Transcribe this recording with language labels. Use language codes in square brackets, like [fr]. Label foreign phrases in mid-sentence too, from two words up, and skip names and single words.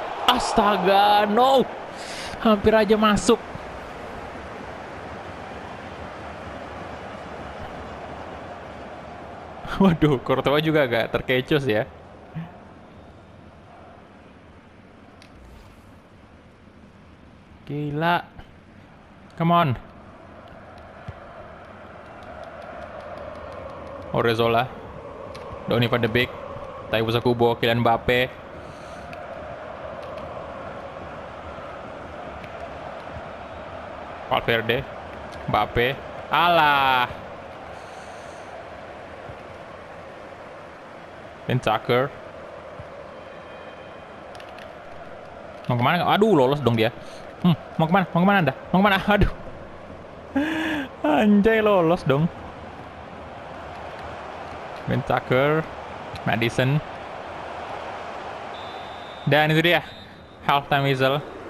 [id] Astaga, no. Hampir aja masuk. Waduh, Courtois juga agak terkecoh ya. Gila. [en] Come on. [id] Orezzola. Donny van de Beek. Thiago Kubo, Kylian Mbappe. Valverde. Mbappe. Alah. Ben Tucker. Mau kemana? Aduh, lolos dong dia. Mau kemana? Mau kemana Anda? Mau kemana? Aduh. Anjay, lolos dong. Ben Tucker. Madison. Dan itu dia. [en] Halftime whistle.